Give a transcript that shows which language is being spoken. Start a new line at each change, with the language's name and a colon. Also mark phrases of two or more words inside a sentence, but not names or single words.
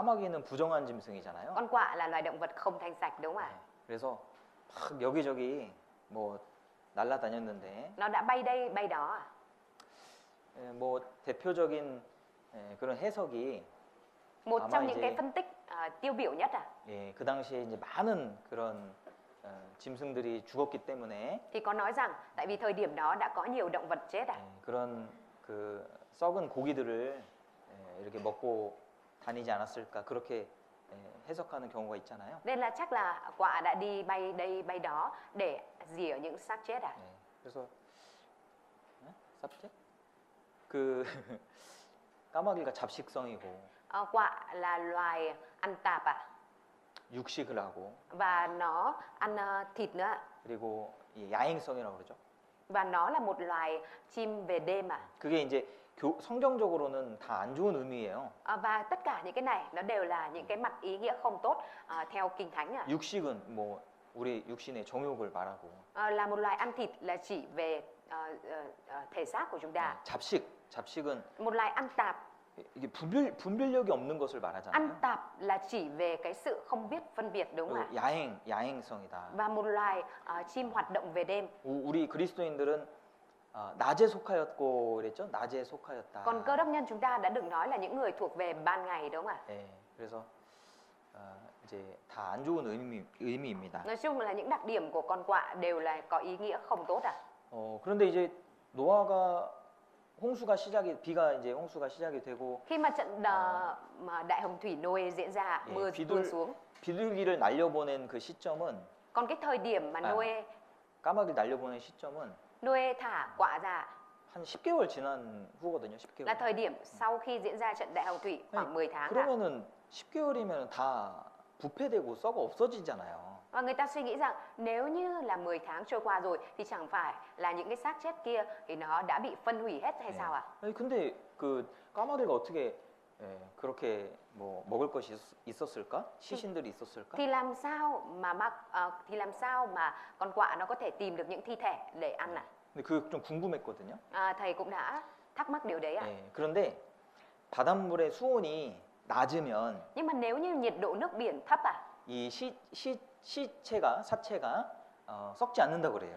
Korean: 까마귀는 부정한 짐승이잖아요.
Vietnamese: Con quạ là loài động vật không thanh sạch đúng không ạ?
Korean: 예. 그래서 막 여기저기 뭐 날아다녔는데
Vietnamese: Nó đã bay đây bay đó ạ.
Korean: 뭐 대표적인 그런 해석이
Vietnamese: Một Mà trong mày những gì? cái phân tích tiêu biểu nhất ạ,
Korean: 예, 그 당시에 이제 많은 그런 짐승들이 죽었기 때문에
Vietnamese: thì có nói rằng tại vì thời điểm đó đã có nhiều động vật chết ạ.
Korean: 예, 그런 그 썩은 고기들을 이렇게 먹고 다니지 않았을까 그렇게 해석하는 경우가 있잖아요.
Vietnamese: Nên là chắc là quạ đã đi bay đây bay đó để rỉa những xác chết ạ.
Korean: 예, 그래서 쌉chết? 그 까마귀가 잡식성이고
Vietnamese: Quạ là loài ăn tạp ạ,
Korean: 육식을 하고
Vietnamese: và nó ăn thịt nữa ạ.
Korean: 그리고 이 야행성이라고 그러죠.
Vietnamese: Và nó là một loài chim về đêm ạ.
Korean: 그게 이제 성경적으로는 다 안 좋은 의미예요.
Vietnamese: Và tất cả những cái này nó đều là những cái mặt ý nghĩa không tốt theo Kinh Thánh ạ.
Korean: 육식은 뭐 우리 육신의 정욕을 말하고
Vietnamese: Là một loài ăn thịt là chỉ về thể xác của chúng ta.
Korean: 잡식은
Vietnamese: Một loài ăn tạp,
Korean: 이게 분별력이 없는 것을 말하잖아요.
Vietnamese: ăn tạp là chỉ về cái sự không biết phân biệt đúng không ạ?
Korean: 야행성이다.
Vietnamese: Và một loài chim hoạt động về đêm.
Korean: 우리 그리스도인들은 낮에 속하였고 그랬죠? 낮에 속하였다.
Vietnamese: Còn cơ đốc nhân chúng ta đã được nói là những người thuộc về ban ngày đúng không ạ?
Korean: 예, 그래서 이제 다 안 좋은 의미입니다.
Vietnamese: Nói chung là những đặc điểm của con quạ đều là có ý nghĩa không tốt ạ.
Korean: 그런데 이제 노아가 비가 이제 홍수가 시작이 되고
Vietnamese: Khi mà trận mà đại hồng thủy Noe diễn ra,
Korean: 예,
Vietnamese: mưa tuôn xuống.
Korean: 비둘기를 날려보낸 그 시점은
Vietnamese: Còn cái thời điểm mà
Korean: 까마귀 날려보낸 시점은
Vietnamese: Noe thả quạ ra
Korean: 한 10개월 지난 후거든요. 10개월.
Vietnamese: là thời điểm sau khi diễn ra trận đại hồng thủy khoảng 10 tháng ạ.
Korean: 그러면은 10개월이면 다 부패되고 썩어 없어지잖아요.
Vietnamese: Và người ta suy nghĩ rằng nếu như là 10 tháng trôi qua rồi thì chẳng phải là những cái xác chết kia thì nó đã bị phân hủy hết hay sao ạ?
Korean: 아니, 근데 그 까마귀가 어떻게 그렇게 뭐 먹을 것이 있었을까? 시신들이 있었을까?
Vietnamese: Thì làm sao mà con quạ nó có thể tìm được những thi thể để ăn ạ?
Korean: 근데 그게 좀 궁금했거든요.
Vietnamese: Thầy cũng đã thắc mắc điều đấy ạ.
Korean: 그런데 바닷물의 수온이 낮으면
Vietnamese: Nhưng mà nếu như nhiệt độ nước biển thấp ạ,
Korean: 이 사체가 썩지 않는다 그래요.